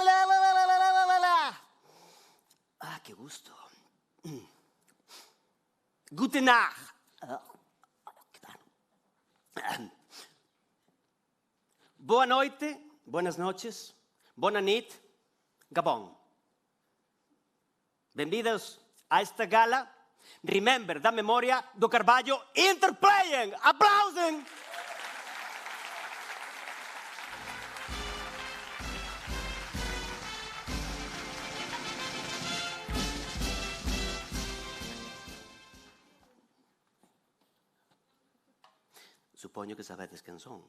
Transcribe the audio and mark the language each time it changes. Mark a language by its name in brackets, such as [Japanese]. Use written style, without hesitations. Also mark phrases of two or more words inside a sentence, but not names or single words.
[Italian] Ah, che gusto. [German] Gute Nacht. [Galician] Boa noite, [Spanish] buenas noches, [Catalan] bona nit, Gabon. [Galician] Benvidos a esta gala. Remember da memoria do Carballo Interplaying. Aplausen! Supoño que sabedes quen son.